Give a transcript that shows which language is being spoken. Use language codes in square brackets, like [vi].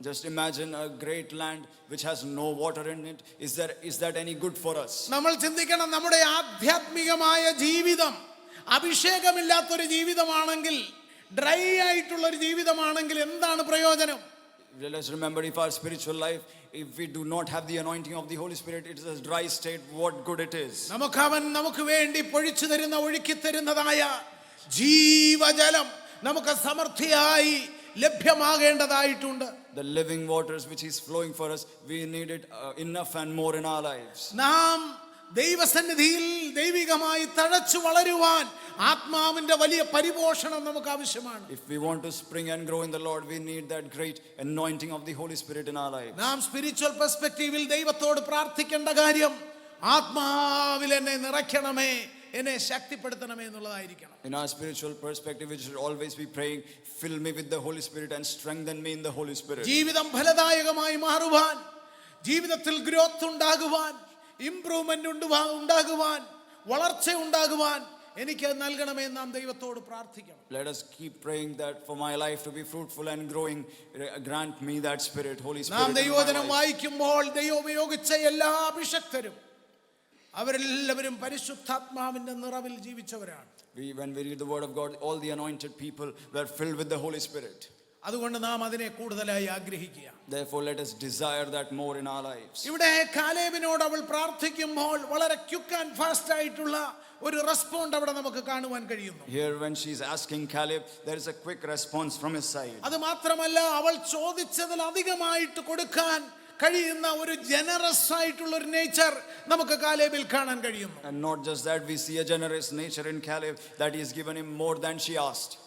[en] Just imagine a great land which has no water in it. Is that any good for us? [ml] നമ്മൾ ചിന്തിക്കണം, നമ്മുടെ ആധ്യാത്മികമായ ജീവിതം അഭിഷേകമില്ലാത്തൊരു ജീവിതമാണെങ്കിൽ, dry ആയിട്ടുള്ളൊരു ജീവിതമാണെങ്കിൽ എന്താണ് പ്രയോജനം? [en] Let's remember, if our spiritual life, if we do not have the anointing of the Holy Spirit, it is a dry state, what good it is. [ml] നമുക്ക് വേണ്ടി പൊഴിച്ചു തരുന്ന, ഒഴുക്കി തരുന്നതായ ജീവജലം നമുക്ക് സമൃദ്ധിയായി ലഭ്യമാകേണ്ടതായിട്ടുണ്ട്. [en] The living waters which is flowing for us, we need it enough and more in our lives. [ml] നാം ദൈവസന്നിധിയിൽ ദൈവികമായി തഴച്ചു വളരുവാൻ ആത്മാവിന്റെ വലിയ പരിപോഷണം നമുക്ക് ആവശ്യമാണ്. [en] If we want to spring and grow in the Lord, we need that great anointing of the Holy Spirit in our lives. [ml] നാം spiritual പെർസ്പെക്റ്റീവിൽ ദൈവത്തോട് പ്രാർത്ഥിക്കേണ്ട കാര്യം, ആത്മാവിൽ എന്നെ നിറയ്ക്കണമേ, എന്നെ ശക്തിപ്പെടുത്തണമേ എന്നുള്ളതായിരിക്കണം. [en] In our spiritual perspective, we should always be praying, fill me with the Holy Spirit and strengthen me in the Holy Spirit. [ml] ജീവിതം ഫലദായകമായി മാറുവാൻ, ജീവിതത്തിൽ ഗ്രോത്ത് ഉണ്ടാകുവാൻ, ഇംപ്രൂവ്മെന്റ് ഉണ്ടാകുവാൻ, വളർച്ച ഉണ്ടാകുവാൻ എനിക്ക് നൽകണമേ നാം ദൈവത്തോട് പ്രാർത്ഥിക്കണം. [en] Let us keep praying that for my life to be fruitful and growing, grant me that Spirit, Holy Spirit. [ml] നാം ദൈവവചനം വായിക്കുമ്പോൾ ദൈവം ഉപയോഗിച്ച എല്ലാ അഭിഷക്തരും അവരെല്ലാവരും പരിശുദ്ധാത്മാവിന്റെ നിറവിൽ ജീവിച്ചവരാണ്. [en] When we read the word of God, all the anointed people were filled with the Holy Spirit. [ml] അതുകൊണ്ട് നാം അതിനെ കൂടുതലായി ആഗ്രഹിക്കുക. [en] Therefore, let us desire that more in our lives. [ml] ഇവിടെ കാലേബിനോട് അവൾ പ്രാർത്ഥിക്കുമ്പോൾ വളരെ [en] quick and fast [ml] ആയിട്ടുള്ള ഒരു റെസ്പോണ്ട് അവിടെ നമുക്ക് കാണുവാൻ കഴിയുന്നു. [en] Here when she is asking Caleb, there is a quick response from his side. [ml] അത് മാത്രമല്ല, അവൾ ചോദിച്ചതിൽ അധികമായിട്ട് കൊടുക്കാൻ കഴിയുന്ന ഒരു ജനറസ് ആയിട്ടുള്ള ഒരു നേച്ചർ നമുക്ക് കാലേബിൽ കാണാൻ കഴിയുന്നു. [en] And not just that, we see a generous nature in Caleb, that he has given him more than she asked.